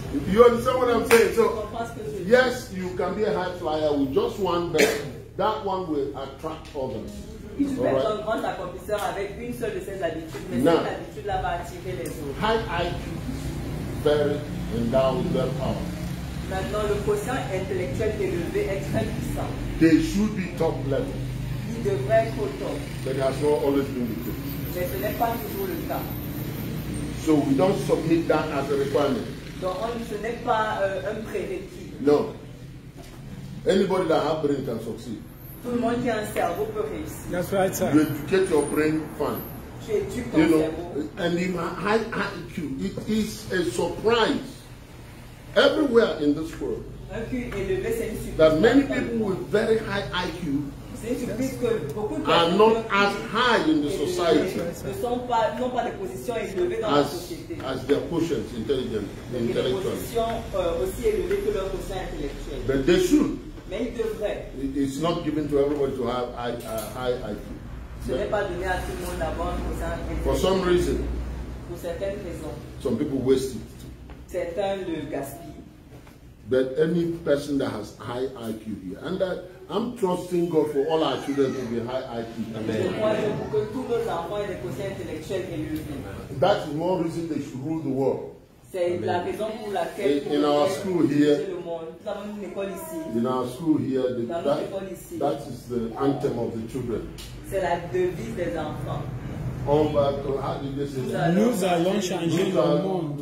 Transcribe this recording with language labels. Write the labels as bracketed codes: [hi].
[en] You understand what I'm saying? So, [fr] Comprends ce que je dis? [en] yes, you can be a high flyer with just one, but that one will attract others. [fr] Tu peux [en] All right? [fr] un grand accomplisseur avec une seule de ces habitudes, mais Non. cette habitude-là va attirer les autres. [en] High IQ, very endowed with their power. [fr] Maintenant, le quotient intellectuel élevé est très puissant. [en] They should be top level, [fr] Il devrait être au top, [en] but it has not always been the case. [fr] mais ce n'est pas toujours le cas. [en] So we don't submit that as a requirement. [fr] Donc, ce n'est pas un prérequis. [en] No. Anybody that has brain can succeed. [fr] Tout le monde qui a un cerveau peut réussir. [en] That's right, sir. You educate your brain, fine. [fr] Tu éduques ton [en] You know, [fr] cerveau. [en] and in high IQ, it is a surprise everywhere in this world [fr] Un QI élevé, c'est une surprise. [en] that many people with very high IQ [fr] C'est une surprise que beaucoup de [en] are [fr] personnes [en] not as high in the [fr] élevées [en] society [fr] n'ont pas des positions élevées dans la société. [en] as their quotients [fr] Et des [en] intellectually. [fr] positions aussi élevées que leur quotient intellectuel. [en] But they should. [fr] Mais ils devraient. [en] It's not given to everybody to have high IQ. [fr] Ce n'est pas donné à tout le monde d'avoir un quotient [en] For [fr] intellectuel. [en] some reason, [fr] Pour certaines raisons. [en] some people waste it. [fr] Certains le gaspillent. [en] But any person that has high IQ here, and that I'm trusting God for all our children to be high IQ. [fr] Je crois que pour que tous nos enfants aient des quotients intellectuels élevés. [en] That's one reason they should rule the world. [fr] C'est la raison pour laquelle [en] In our school here, [fr] le monde. Nous avons une école ici. [en] in our school here, [fr] Dans notre école ici. [en] that is the anthem of the children. [fr] C'est la devise des enfants. [en] How did they say that? [fr] Nous allons changer le monde.